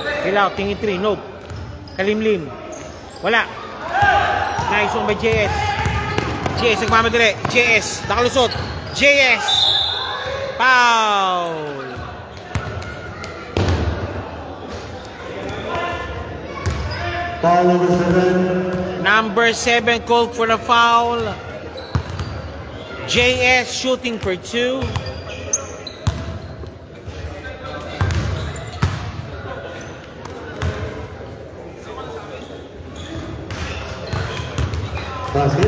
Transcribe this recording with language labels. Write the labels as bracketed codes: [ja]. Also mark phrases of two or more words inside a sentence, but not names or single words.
[tl] Pilao, tingin 3, nope. Kalimlim. Wala. [en] Nice one by JS. JS, nagmamadali. JS, nakalusot. JS. Foul. Foul number 7. Number 7 called for the foul. JS shooting for 2. Basket.